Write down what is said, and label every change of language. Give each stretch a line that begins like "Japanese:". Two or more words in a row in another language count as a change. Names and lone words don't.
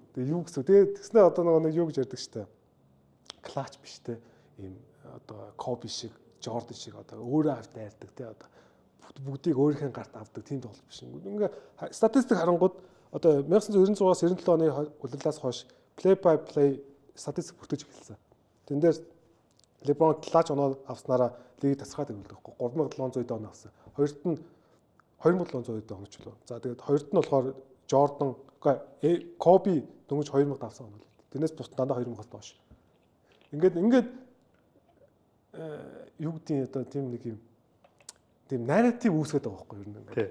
Mongolian: Тэгээ юу гэсэн үг. Тэгээ тэгснээр одоо нэг юу гэж ярьдаг штэ. Клач биш те. Ийм одоо Kobe шиг, Jordan шиг одоо өөрөө авт дайрдаг те. Одоо бүгдийг өөрийнхөө гарт авдаг тийм тоглолт биш. Ингээ статистик харангууд одоо 1996-аас 97 оны улирлаас хойш
English: play by play
Mongolian: статистик бүртгэж эхэлсэн. Тэн дээр LeBron клач оноо авснараа лиг тасгаад өгдөг. 3700 оноо авсан. Хоёрт нь 2700 онооч лөө. За тэгээд хоёрт нь болохоор Jordan, Kobe дөнгөж 2000 авсан оноо. Тэрнээс бус дандаа 2000-аас доош. Ингээд юу гэдгийг одоо тийм нэг юм тийм нарратив үүсгээд байгаа байхгүй юу ингээд.